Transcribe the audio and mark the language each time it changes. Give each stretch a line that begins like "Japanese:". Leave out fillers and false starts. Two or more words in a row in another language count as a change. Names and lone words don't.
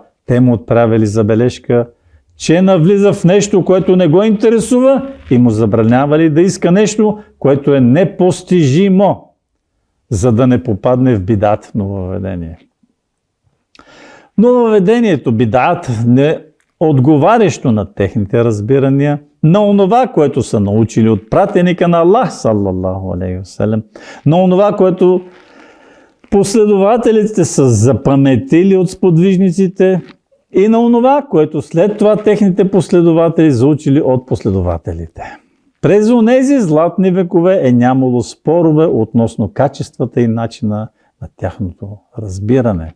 Bulgarian: Те му отправили забележка, че навлиза в нещо, което не го интересува, и му забранявали да иска нещо, което е непостижимо, за да не попадне в бидат, нововведение. Нововведението, бидат, не отговарящо на техните разбирания, на онова, което са научили от пратеника на Аллах,
Arabic: صلى الله عليه وسلم,
Bulgarian: на онова, което последователите са запаметили от сподвижниците, и на онова, което след това техните последователи заучили от последователите. През онези златни векове е нямало спорове относно качествата и начина на тяхното разбиране.